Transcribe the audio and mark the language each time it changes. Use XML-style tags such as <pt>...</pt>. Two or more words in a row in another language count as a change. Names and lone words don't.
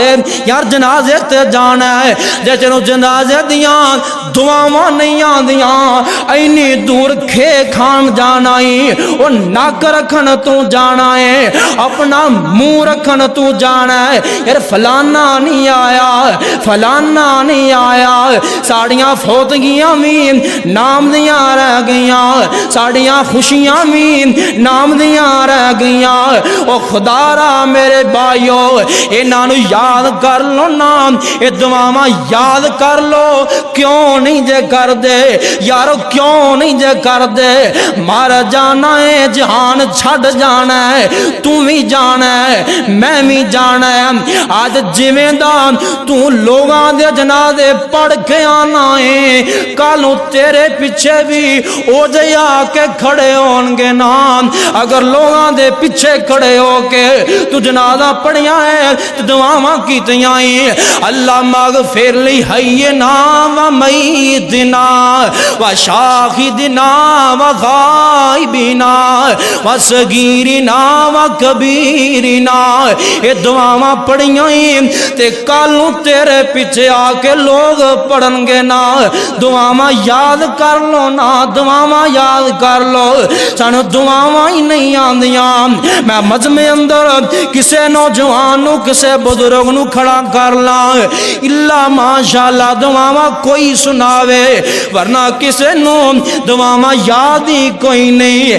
<pa>یار جنازے تے جانا ہے، جے چلو جنازے دیاں دعاواں نہیں آندیاں، انی دور کھے کھان جانا ہی، او نک رکھن تو جانا ہے، اپنا منہ رکھن تو جانا ہے. یار فلانا نہیں آیا، فلانا نہیں آیا، ساڑیاں فوتگیاں بھی ناں دیاں رہ گئیاں. ساڑیاں خوشیاں بھی نام دیاں رہ گئیاں. او خدا را میرے بھائیو انہاں نو یاد کر لو نا, اے دعاواں یاد کر لو. کیوں نہیں جے کر دے یارو, کیوں نہیں جے کر دے؟ مر جانا ہے, جہان چھڈ جانا ہے, تو بھی جانا ہے میں بھی جانا ہے. آج جویں دا تو لوگاں دے جنازے پڑھ کے آنا ہے, کالوں تیرے پیچھے بھی او جے آ کے کھڑے ہون گے نا. اگر لوگاں دے پیچھے کھڑے ہو کے تو جنازہ پڑھیاں ہے تو دعاواں کیتیاں ہیں,</pa> <ar>اللہ مغفر لی حینا و میتنا و شاہدنا و غائبنا و صغیرنا و کبیرنا.</ar> <pa>یہ دعاواں پڑھیاں ہیں تے کالوں تیرے پیچھے آ کے لوگ پڑھن گے نا. دعاواں یاد کر لو نا, دعاواں یاد کر لو. سانو دعاواں ہی نہیں آندیاں. میں مجمع اندر کسے نوجوان نو کسے بزرگ نو کھڑا کر لاں,</pa> <ar>الا ماشاءاللہ</ar> <pa>دعاواں کوئی سناوے, ورنہ کسے نو دعاواں یاد ہی کوئی نہیں.</pa>